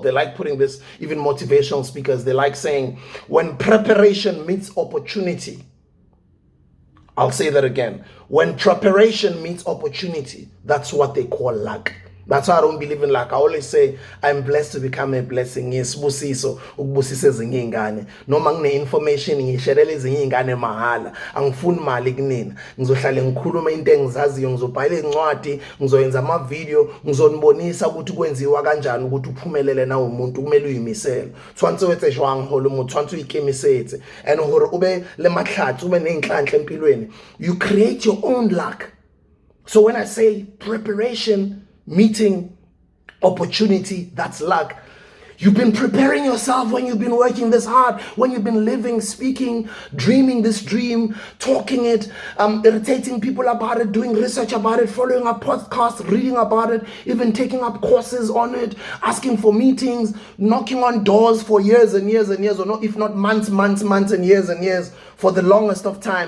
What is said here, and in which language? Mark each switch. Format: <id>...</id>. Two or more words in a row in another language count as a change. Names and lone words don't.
<en>They like putting this, even motivational speakers, they like saying, when preparation meets opportunity. I'll say that again. When preparation meets opportunity, that's what they call luck. That's why I don't believe in luck. I always say, I'm blessed to become a blessing. Yes,</en> <zu>busiso, ukubusisa ezinye ingane. Noma ngine information ngisherele ezinye ingane mahala. Angifuni mali kunina. Ngizohlala ngikhuluma into engizaziyo, ngizobhala incwadi, ngizoyenza ama video, ngizonibonisa ukuthi kwenziwa kanjani ukuthi uphumelele na umuntu, kumele uyimisele.</zu> <st>Tshwantse wetse jwang holo mo, tshwantse uyikemisetse. And hore ube le matlhatsi,</st> <zu>ube nenhlanhla empilweni.</zu> <en>You create your own luck. So when I say preparation meeting opportunity, that's luck. You've been preparing yourself when you've been working this hard, when you've been living, speaking, dreaming this dream, talking it, irritating people about it, doing research about it, following up podcasts, reading about it, even taking up courses on it, asking for meetings, knocking on doors for years and years and years, or not, if not months and years for the longest of time.</en>